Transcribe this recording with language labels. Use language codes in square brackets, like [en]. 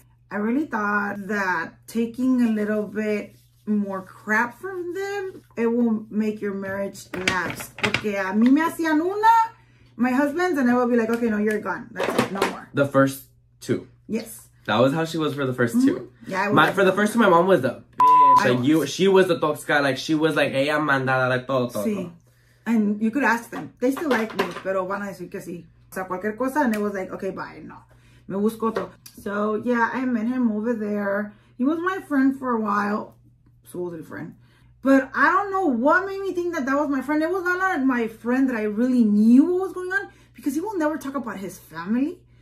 [en] I really thought that taking a little bit more crap from them, it will make your marriage last. [es] Porque a mí me hacían [en] my husbands, and I will be like, okay, no, you're gone. That's it, no more. The first two. Yes. That was how she was for the first two. Yeah, for the first two, my mom was the bitch. Like she was the toxica. Like she was like, [es] ella mandada, [en] like todo. [es] Sí. [en] And you could ask them. They still like me, [es] pero van a decir que sí. O sea, cualquier cosa, [en] and it was like, okay, bye, no. [es] Me busco otro. [en] So, yeah, I met him over there. He was my friend for a while. Supposedly friend. But I don't know what made me think that was my friend. It was not like my friend that I really knew what was going on, because he will never talk about his family.